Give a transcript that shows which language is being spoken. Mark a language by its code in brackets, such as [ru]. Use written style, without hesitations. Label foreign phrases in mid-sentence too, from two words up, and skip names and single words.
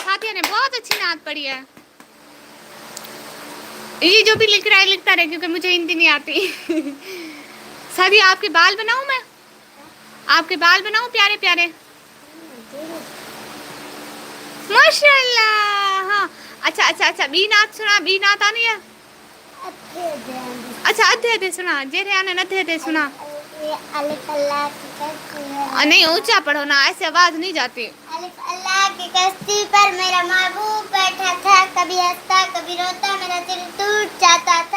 [hi] साथिया ने बहुत अच्छी नात पढ़ी है, ये जो भी लिख रहा है लिखता रहे क्योंकि मुझे हिंदी नहीं आती। सादिया आपके बाल बनाऊं मैं, आपके बाल बनाऊं प्यारे प्यारे, माशाल्लाह। हाँ अच्छा अच्छा अच्छा, बी नात सुना, बी नात आनी है, अच्छा अधे अधे सुना, जेरे आने अधे अधे सुना, नहीं ऊंचा पढ़ो ना, ऐसे आवाज नहीं जाती। अलिफ अल्लाह की कश्ती पर मेरा महबूब बैठा था, कभी हंसता कभी रोता, मेरा दिल टूट जाता था।